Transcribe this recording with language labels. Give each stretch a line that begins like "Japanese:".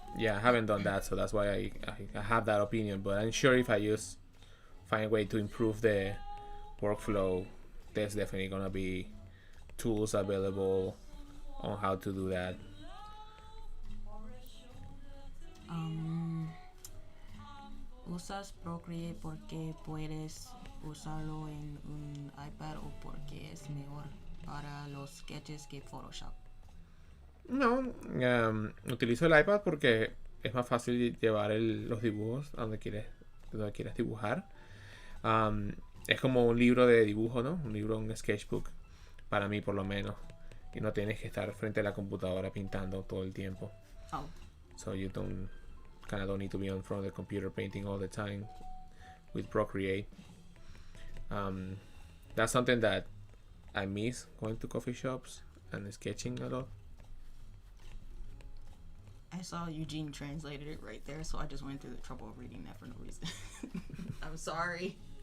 English: Yeah, I haven't done that, so that's why I have that opinion, but I'm sure if I find a way to improve the workflow, there's definitely gonna be tools available on how to do that.
Spanish: ¿Usas Procreate porque puedes usarlo en un iPad o porque es mejor para los sketches que Photoshop? No, utilizo el iPad porque es más fácil llevar los dibujos a donde quieres dibujar. Es como un libro de dibujo, ¿no? Un sketchbook, para mí por lo menos. Y no tienes que estar frente a la computadora pintando todo el tiempo. Oh.
English: So you don't need to be in front of the computer painting all the time with Procreate. That's something that I miss, going to coffee shops and sketching a lot. I saw Eugene translated it right there, so I just went through the trouble of reading that for no reason. I'm sorry.